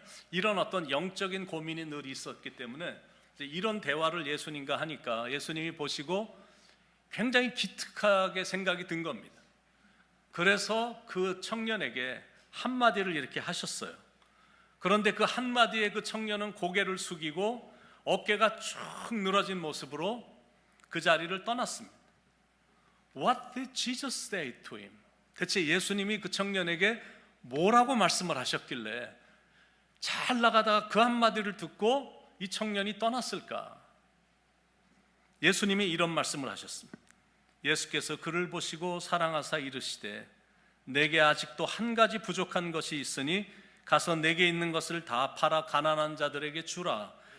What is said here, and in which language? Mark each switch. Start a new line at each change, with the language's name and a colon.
Korean: 이런 어떤 영적인 고민이 늘 있었기 때문에 이런 대화를 예수님과 하니까 예수님이 보시고 굉장히 기특하게 생각이 든 겁니다. 그래서 그 청년에게 한마디를 이렇게 하셨어요. 그런데 그 한마디에 그 청년은 고개를 숙이고 어깨가 쭉 늘어진 모습으로 그 자리를 떠났습니다.
English: What did Jesus say to him?
Korean: 대체 예수님이 그 청년에게 뭐라고 말씀을 하셨길래 잘 나가다가 그 한마디를 듣고 이 청년이 떠났을까? 예수님이 이런 말씀을 하셨습니다. 예수께서 그를 보시고 사랑하사 이르시되 내게 아직도 한 가지 부족한 것이 있으니 가서 내게 있는 것을 다 팔아 가난한 자들에게 주라.